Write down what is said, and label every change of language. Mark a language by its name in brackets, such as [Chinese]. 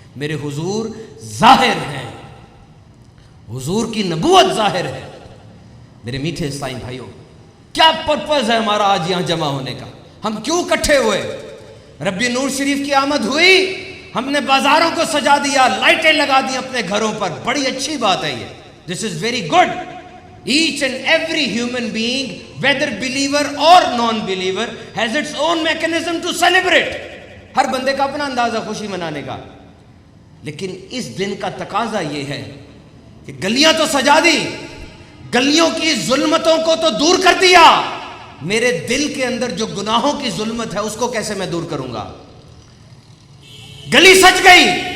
[Urdu] میرے حضور ظاہر ہیں، حضور کی نبوت ظاہر ہے. میرے میٹھے اسلامی بھائیوں، کیا پرپز ہے ہمارا آج یہاں جمع ہونے کا؟ ہم کیوں اکٹھے ہوئے؟ ربیع نور شریف کی آمد ہوئی، ہم نے بازاروں کو سجا دیا، لائٹیں لگا دی اپنے گھروں پر. بڑی اچھی بات ہے یہ. [English] This is very good. Each and every human being, whether believer or non-believer, has its own mechanism to celebrate. [Urdu] ہر بندے کا اپنا انداز ہے خوشی منانے کا. لیکن اس دن کا تقاضا یہ ہے کہ گلیاں تو سجا دی، گلیوں کی ظلمتوں کو تو دور کر دیا، میرے دل کے اندر جو گناہوں کی ظلمت ہے اس کو کیسے میں دور کروں گا؟ گلی سج گئی